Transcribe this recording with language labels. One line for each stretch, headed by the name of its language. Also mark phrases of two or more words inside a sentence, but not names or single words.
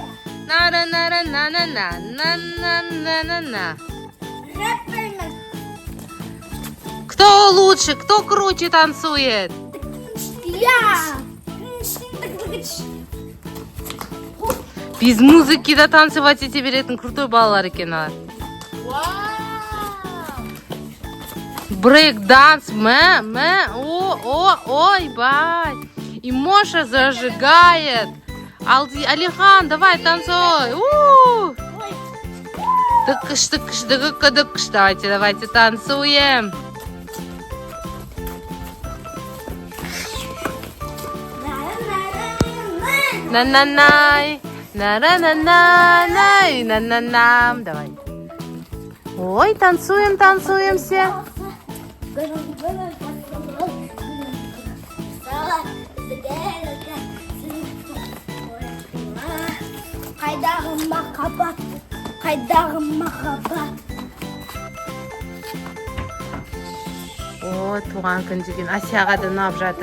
Russian: На-на-на-на-на-на-на-на-на-на. Кто лучше, кто круче танцует? Я. Без музыки
Kazakh: да танцевать ете беретін крутой балалар екен алар.
Russian: Брейк-данс, ой-бай. И Моша зажигает. Алихан, давай танцуй. Дыкыш. Давайте танцуем. На-на-най. На-на-на-най. На-на-нам. Давай. Ой, танцуем все.
Kazakh: Қайдағы махаббат. О, туған күн деген Асияға да ұнап жатыр.